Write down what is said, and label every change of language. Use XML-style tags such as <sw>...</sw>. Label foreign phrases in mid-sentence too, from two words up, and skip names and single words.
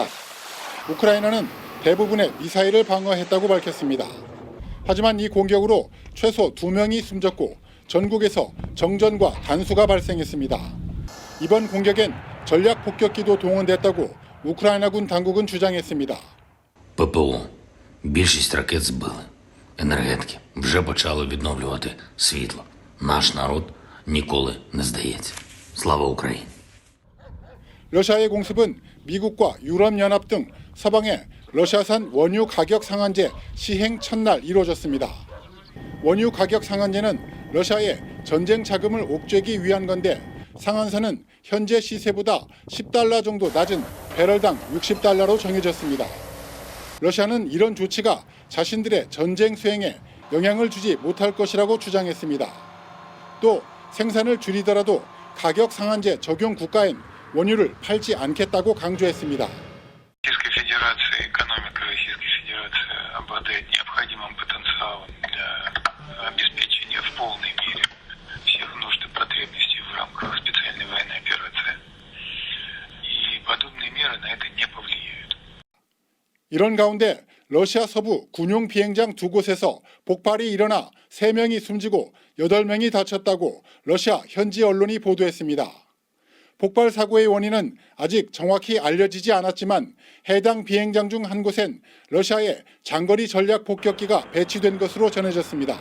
<ko>우크라이나는 대부분의 미사일을 방어했다고 밝혔습니다. 하지만 이 공격으로 최소 2명이 숨졌고 전국에서 정전과 단수가 발생했습니다. 이번 공격엔 전략 폭격기도 동원됐다고 우크라이나군 당국은 주장했습니다.</ko> <uk>ППО. Більшість ракет збили. Енергетики вже почали відновлювати світло. Наш народ ніколи не здається. Слава Україні!</uk> <ko>러시아의 공습은 미국과 유럽연합 등 서방의 러시아산 원유 가격 상한제 시행 첫날 이루어졌습니다. 원유 가격 상한제는 러시아의 전쟁 자금을 옥죄기 위한 건데 상한선은 현재 시세보다 $10 정도 낮은 배럴당 $60로 정해졌습니다. 러시아는 이런 조치가 자신들의 전쟁 수행에 영향을 주지 못할 것이라고 주장했습니다. 또 생산을 줄이더라도 가격 상한제 적용 국가엔 원유를 팔지 않겠다고 강조했습니다.</ko> <ru>Российская Федерация, экономика Российской Федерации обладает необходимым потенциалом для обеспечения в полной мере всех нужд и потребностей в рамках специальной военной операции. И подобные меры на это не повлияют.</ru> <ko>이런 가운데 러시아 서부 군용 비행장 두 곳에서 폭발이 일어나 3명이 숨지고 8명이 다쳤다고 러시아 현지 언론이 보도했습니다. 폭발 사고의 원인은 아직 정확히 알려지지 않았지만 해당 비행장 중 한 곳엔 러시아의 장거리 전략 폭격기가 배치된 것으로 전해졌습니다.</ko>